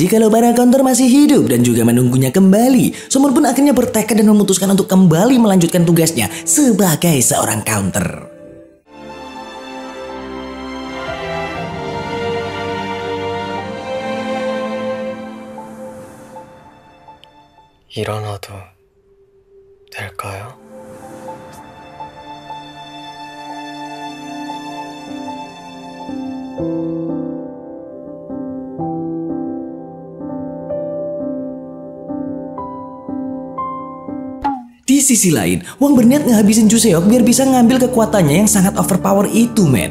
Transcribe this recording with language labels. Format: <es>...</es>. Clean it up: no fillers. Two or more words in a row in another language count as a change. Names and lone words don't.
<id>kalau para counter masih hidup dan juga menunggunya kembali, Somun pun akhirnya bertekad dan memutuskan untuk kembali melanjutkan tugasnya sebagai seorang counter.</id> <ko>일어나도 될까요?</ko> <id>Di sisi lain, Wang berniat ngehabisin Juseok biar bisa ngambil kekuatannya yang sangat overpower itu, men.</id>